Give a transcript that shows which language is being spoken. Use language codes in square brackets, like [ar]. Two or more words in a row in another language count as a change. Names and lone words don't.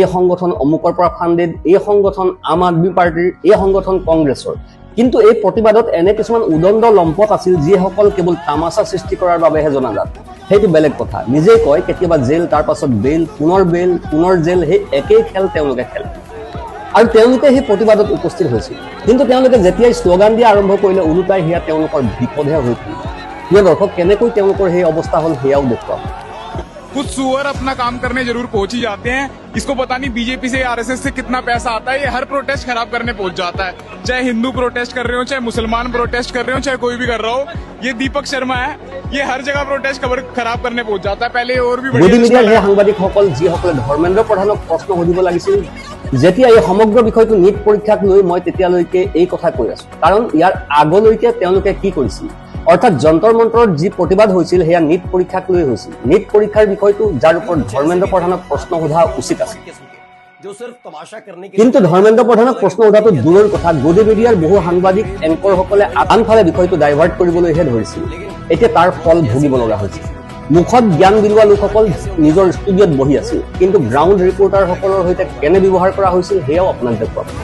[as] সংগঠন অমুকৰ পৰা ফান্ডেড এই সংগঠন আম আদমি পাৰ্টিৰ এই সংগঠন কংগ্ৰেছৰ কিন্তু এই প্ৰতিবাদত এনে কিছুমান উদণ্ড লম্পট আছিল যিসকল কেৱল তামাচা সৃষ্টি কৰাৰ বাবেহে জনাজাত সেইটো বেলেগ কথা নিজেই কয় কেতিয়াবা জেল তাৰ পাছত বেল পুনৰ জেল সেই একেই খেল তেওঁলোকে খেলে আৰু তেওঁলোকে সেই প্ৰতিবাদত উপস্থিত হৈছিল কিন্তু তেওঁলোকে যেতিয়াই স্লোগান দিয়া আৰম্ভ কৰিলে উলুটাই হিয়া তেওঁলোকৰ বিপদহে হৈ পৰিল প্ৰিয় দৰ্শক কেনেকৈ তেওঁলোকৰ সেই অৱস্থা হ'ল হেয়াও দেখুৱাম [hi] कुछ सुअर अपना काम करने जरूर पहुंच ही जाते हैं इसको पता नहीं बीजेपी से आरएसएस से कितना पैसा आता है ये हर प्रोटेस्ट खराब करने पहुंच जाता है चाहे हिंदू प्रोटेस्ट कर रहे हो चाहे मुसलमान प्रोटेस्ट कर रहे हो चाहे कोई भी कर रहा हो ये दीपक शर्मा है ये हर जगह प्रोटेस्ट खराब करने पहुंच जाता है पहले और भी [as] গদি মিডিয়াৰ সেই সাংবাদিকসকল যিসকলে ধৰ্মেন্দ্ৰ প্ৰধানক প্ৰশ্ন সুধিব লাগিছিল যেতিয়া এই সমগ্ৰ বিষয়টো নিট পৰীক্ষাক লৈ মই তেতিয়ালৈকে এই কথা কৈ আছো কাৰণ ইয়াৰ আগলৈকে তেওঁলোকে কি কৰিছিল অৰ্থাৎ যন্তৰ মন্ত্ৰত যি প্ৰতিবাদ হৈছিল হেয়া নিট পৰীক্ষাক লৈ হৈছিল নিট পৰীক্ষাৰ বিষয়টো যাৰ ওপৰত ধৰ্মেন্দ্ৰ প্ৰধানক প্ৰশ্ন সোধা উচিত আছিল কিন্তু ধৰ্মেন্দ্ৰ প্ৰধানক প্ৰশ্ন সোধাটো দূৰৰ কথা গদি মিডিয়াৰ বহু সাংবাদিক এংকৰসকলে আনফালে বিষয়টো ডাইভাৰ্ট কৰিবলৈহে ধৰিছিল এতিয়া তাৰ ফল ভুগিব লগা হৈছিল মুখত জ্ঞান বিলোৱা লোকসকল নিজৰ ষ্টুডিঅ'ত বহি আছিল কিন্তু [en] ground reporters [as] সৈতে কেনে ব্যৱহাৰ কৰা হৈছিল হেয়াও আপোনাক দেখুৱাম